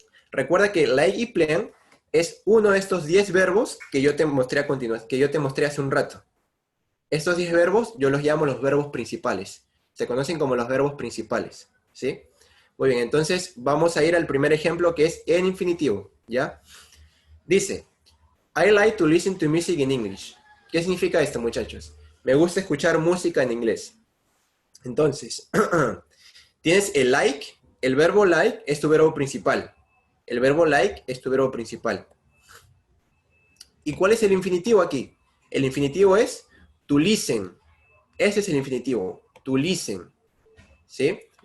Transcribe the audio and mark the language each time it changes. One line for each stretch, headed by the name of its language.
Spanish: Recuerda que like y plan es uno de estos 10 verbos que yo te mostré a continuación, que yo te mostré hace un rato. Estos 10 verbos yo los llamo los verbos principales. Se conocen como los verbos principales, ¿sí? Muy bien, entonces vamos a ir al primer ejemplo que es en infinitivo, ¿ya? Dice,
English: I like to listen to music in English.
Spanish: ¿Qué significa esto, muchachos? Me gusta escuchar música en inglés. Entonces, tienes el like, el verbo like es tu verbo principal. El verbo like es tu verbo principal. ¿Y cuál es el infinitivo aquí? El infinitivo es to listen. Ese es el infinitivo, to listen. ¿Sí?